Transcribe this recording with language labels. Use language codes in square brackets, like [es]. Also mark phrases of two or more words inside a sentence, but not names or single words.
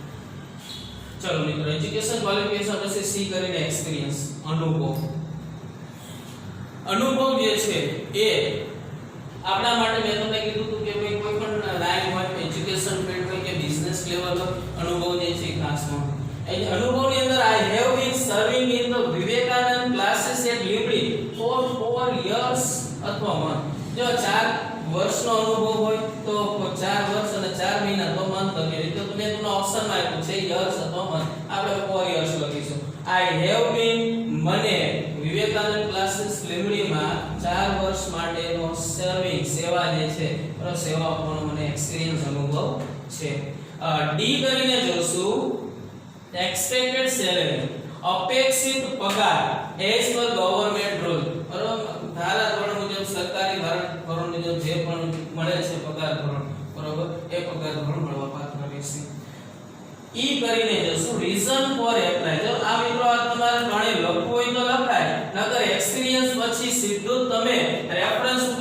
[gu] ચલો મિત્રો [en] education qualification [gu] પછી સી કરીને એક્સપિરિયન્સ અનુભવ જે છે એ આપણા માટે મેં તમને કીધું હતું કે કોઈ પણ લાઈન હોય [en] education field [gu] હોય કે [en] business level [gu] અનુભવ જે છે ખાસ હોય. અનુભવની અંદર [en] I have been serving in the Vivekanand classes at Limdi for 4 years [gu] અથવા month જો 4 વર્ષનો અનુભવ હોય તો 4 વર્ષ અને 4 મહિના તો મંથ લખી રીતે તો મેં તમને ઓપ્શનમાં આપ્યું છે યર્સ અથવા મંથ આપણે 4 યર્સ લખીશું I [en] have been [gu] મને વિવેકાનંદ ક્લાસીસ લીમડીમાં 4 વર્ષ માટેનો સર્વિંગ સેવા જે છે સેવા આપવાનો મને એક્સપિરિયન્સ અનુભવ છે ડી કરીને જોશું [en] expected salary [gu] અપેક્ષિત પગાર [en] as per government rule [gu] બરોબર ધારા ધોરણ મુજબ સરકારી ધારા ધોરણ મુજબ જે પણ મળે છે પગાર ધોરણ બરોબર એ પગાર ધોરણ મળવા પાત્ર રહેશે ઈ કરીને જોશું [en] reason for apply [gu] જો આ મિત્રો આ તમારે ત્રણે લખવું હોય તો લખાય નકર એક્સપિરિયન્સ પછી સીધું તમે રેફરન્સ ઉપર